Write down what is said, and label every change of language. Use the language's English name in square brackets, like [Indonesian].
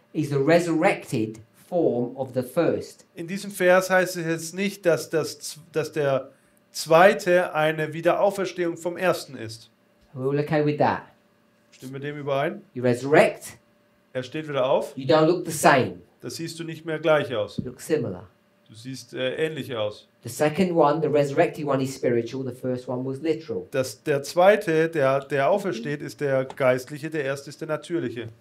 [English] is the resurrected form of the first. [German] in diesem Vers heißt es jetzt nicht, dass der zweite eine Wiederauferstehung vom ersten ist. [English] Are we all okay with that? [German] Stimmen wir dem überein? [English] You resurrect. [German] Er steht wieder auf. [English] You don't look the same. [German] Da siehst du nicht mehr gleich aus. [English] You look similar. [German] Du siehst ähnlich aus. [English] The second one, the resurrected one, is spiritual. The first one was literal. [German] Der zweite, der aufersteht, ist der geistliche. Der erste ist der natürliche.